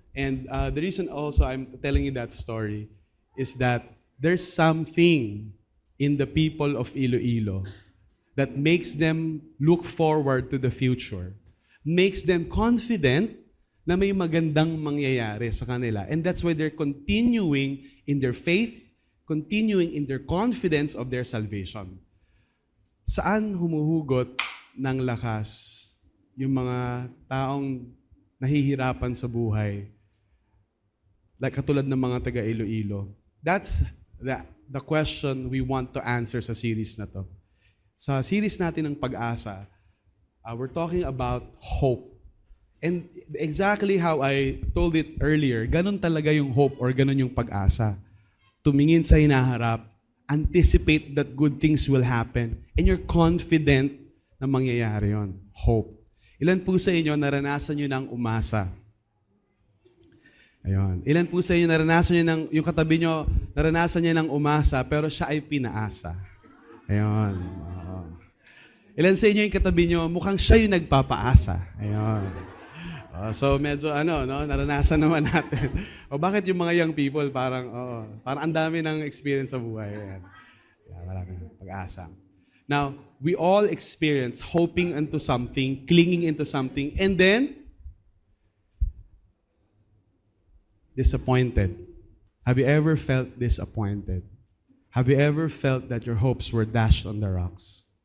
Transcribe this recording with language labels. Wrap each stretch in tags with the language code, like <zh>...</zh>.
<en>And the reason also I'm telling you that story is that there's something in the people of Iloilo that makes them look forward to the future, makes them confident</en> <tl>na may magandang mangyayari sa kanila.</tl> <en>And that's why they're continuing in their faith, continuing in their confidence of their salvation.</en> <tl>Saan humuhugot ng lakas yung mga taong nahihirapan sa buhay? like katulad ng mga taga Iloilo?</tl> <en>That's the question we want to answer</en> <tl>sa series na to. Sa series natin ng Pag-asa,</tl> <en>we're talking about hope. And exactly how I told it earlier,</en> <tl>ganun talaga yung hope or ganun yung pag-asa. Tumingin sa hinaharap,</tl> <en>anticipate that good things will happen, and you're confident</en> <tl>na mangyayari yon.</tl> <en>Hope.</en> <tl>Ilan po sa inyo naranasan nyo ng umasa? Ayun. Ilan po sa inyo naranasan nyo yung katabi nyo, naranasan niya ng umasa, pero siya ay pinaasa? Ayun. Ilan sa inyo yung katabi nyo, mukhang siya yung nagpapaasa? Ayun. So medyo naranasan naman natin. O bakit yung mga young people parang ang dami ng experience sa buhay. Ayan. Maraming pag-asa.</tl> <en>Now, we all experience hoping into something, clinging into something, and then disappointed. Have you ever felt disappointed? Have you ever felt that your hopes were dashed on the rocks?</en>